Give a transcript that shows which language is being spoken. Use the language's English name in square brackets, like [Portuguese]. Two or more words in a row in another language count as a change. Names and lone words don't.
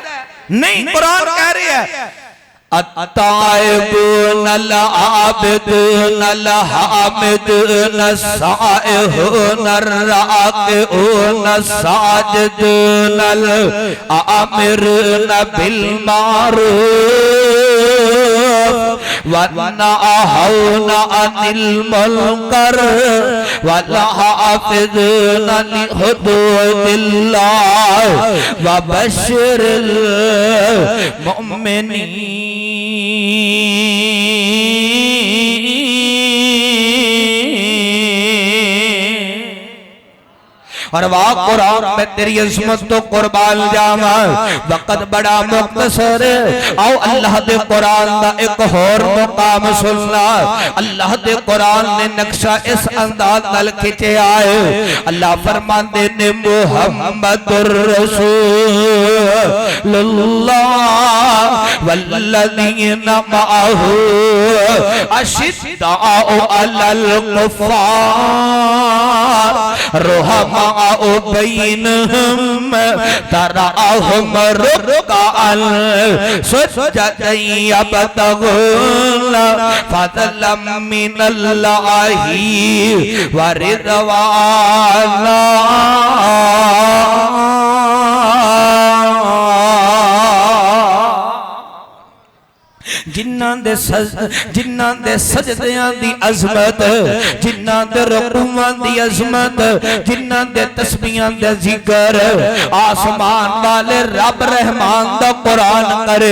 [Punjabi] نہیں، قرآن کہہ رہی ہے [Arabic] التائبون العابدون الحامدون السائحون الراكعون الساجدون الآمرون بال معروف والناهون عن المنكر والحافظون لحدود الله وبشر المؤمنين. [Punjabi] اور واہ قرآن میں تیری عظمت تو قربان جاواں. وقت بڑا مختصر، آؤ اللہ دے قرآن دا ایک اور مقام سننا. اللہ دے قرآن نے نقشہ اس انداز نال کھنچا ہے. اللہ فرماتے نے [Arabic] محمد رسول الله والذين معه أشداء على الكفار رحماء بينهم تراهم ركعا سجدا يبتغون فضلا من الله و رضوانا. [Punjabi] جنہاں دے سجدیاں دی عظمت، جنہاں دے رکوعاں دی عظمت، جنہاں دے تسبیحاں دے ذکر آسمان والے رب رحمان دا قرآن کرے.